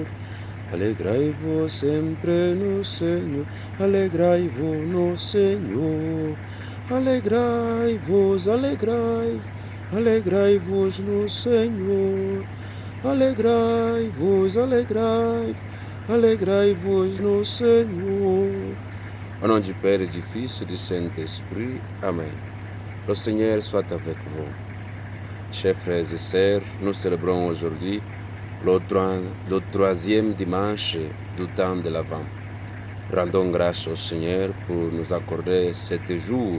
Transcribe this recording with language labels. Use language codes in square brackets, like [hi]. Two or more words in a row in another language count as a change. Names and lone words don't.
[pt] Alegrai-vos sempre no Senhor, alegrai-vos no Senhor. Alegrai-vos, alegrai-vos no Senhor. Alegrai-vos, alegrai-vos no Senhor. [fr] Au nom du Père et du Fils et du Saint-Esprit. Amen. Le Seigneur soit avec vous. Chers frères et sœurs, nous célébrons aujourd'hui le troisième dimanche du temps de l'Avent. Rendons grâce au Seigneur pour nous accorder cet jour.